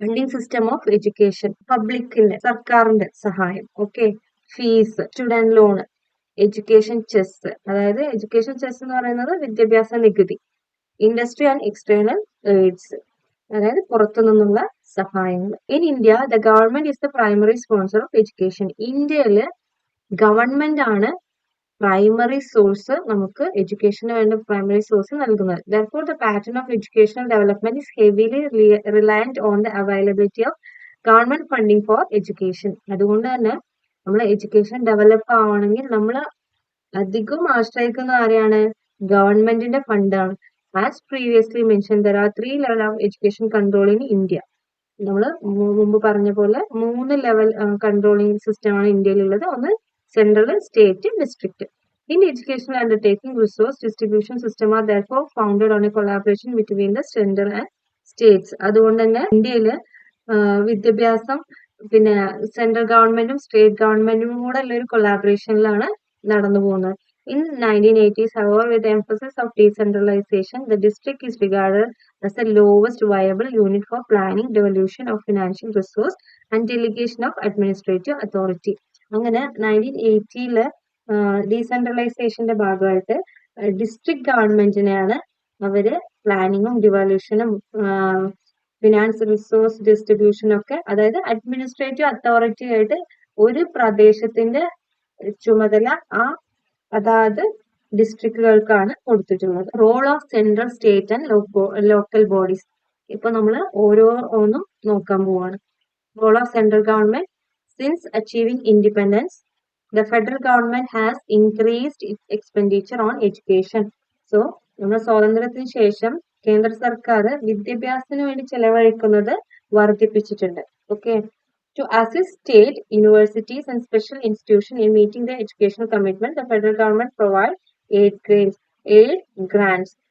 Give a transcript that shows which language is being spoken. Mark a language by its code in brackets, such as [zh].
[en] funding system of education, [ml] പബ്ലിക്കിന്റെ, സർക്കാരിന്റെ സഹായം, [en] okay, fees, student loan, education cess, [ml] അതായത് education chess എന്ന് പറയുന്നത് വിദ്യാഭ്യാസ നികുതി, [en] industry and external aids, [ml] അതായത് പുറത്തു നിന്നുള്ള സഹായങ്ങൾ. [en] In India the government is the primary sponsor of education. [ml] ഇന്ത്യയില് ഗവൺമെന്റ് ആണ് പ്രൈമറി സോഴ്സ്, നമുക്ക് എഡ്യൂക്കേഷന് വേണ്ട പ്രൈമറി സോഴ്സ് നൽകുന്നത്. [en] Therefore, the pattern of educational development is heavily reliant on the availability of government funding for education. [ml] അതുകൊണ്ട് തന്നെ നമ്മൾ education develop ആവണമെങ്കിൽ നമ്മൾ അധികം ആശ്രയിക്കുന്ന ആരെയാണ്? ഗവൺമെന്റിന്റെ ഫണ്ടാണ്. [en] As previously mention, there are 3 level of education control in India. [ml] നമ്മൾ മുമ്പ് പറഞ്ഞ പോലെ 3 ലെവൽ കൺട്രോളിംഗ് സിസ്റ്റമാണ് ഇന്ത്യയിലുള്ളത്. ഒന്ന് central, state, district. [en] In educational undertaking, resource distribution system are therefore founded on a collaboration between the center and states. [ml] അതുകൊണ്ട് തന്നെ ഇന്ത്യയിൽ വിദ്യാഭ്യാസം പിന്നെ സെൻട്രൽ ഗവൺമെന്റും സ്റ്റേറ്റ് ഗവൺമെന്റും കൂടെ ഉള്ള ഒരു കൊളാബറേഷനിലാണ് നടന്നു പോകുന്നത്. [en] In 1980s, however, with the emphasis of decentralization, the district is regarded as the lowest viable unit for planning, devolution of financial resource and delegation of administrative authority. [ml] അങ്ങനെ 1980-ല് ഡീസെൻട്രലൈസേഷന്റെ ഭാഗമായിട്ട് ഡിസ്ട്രിക്ട് ഗവൺമെന്റിനെയാണ് അവര് പ്ലാനിങ്ങും ഡിവല്യൂഷനും ഫിനാൻസ് റിസോഴ്സ് ഡിസ്ട്രിബ്യൂഷനും ഒക്കെ, അതായത് administrative authority ആയിട്ട് ഒരു പ്രദേശത്തിന്റെ ചുമതല അതായത് ഡിസ്ട്രിക്റ്റുകൾക്കാണ് കൊടുത്തിട്ടുള്ളത്. [en] Role of central, state and local bodies. [ml] ഇപ്പൊ നമ്മൾ ഓരോന്നും നോക്കാൻ പോവാണ്. [en] Role of central government. Since achieving independence, the federal government has increased its expenditure on education. [ml] So, നമ്മുടെ സ്വാതന്ത്ര്യത്തിന് ശേഷം കേന്ദ്ര സർക്കാർ വിദ്യാഭ്യാസത്തിന് വേണ്ടി ചെലവഴിക്കുന്നത് വർദ്ധിപ്പിച്ചിട്ടുണ്ട്. Okay. [en] To assist state universities and special institutions in meeting their educational commitment, the federal government provides aid grants.